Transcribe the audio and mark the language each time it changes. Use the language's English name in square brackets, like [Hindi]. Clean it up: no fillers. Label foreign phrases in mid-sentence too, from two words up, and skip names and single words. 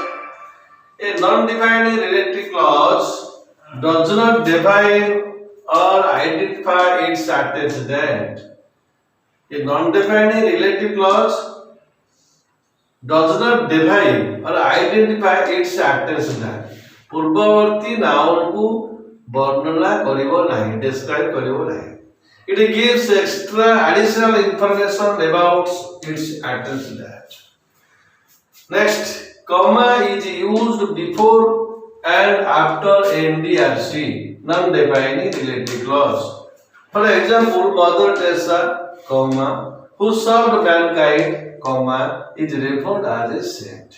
[English] A non-defining relative clause does not define or identify its antecedent. A non-defining relative clause does not define or identify its antecedent. [Odia] ପୂର୍ବବର୍ତ୍ତୀ ନାଉନକୁ ବର୍ଣ୍ଣନା କରିବ ନାହିଁ, describe କରିବ ନାହିଁ. [English] It gives extra additional information about its antecedent. Next, comma is used before and after NDRC, non-defining relative clause. For example, Mother Teresa, comma, who served mankind, comma, is referred as a saint.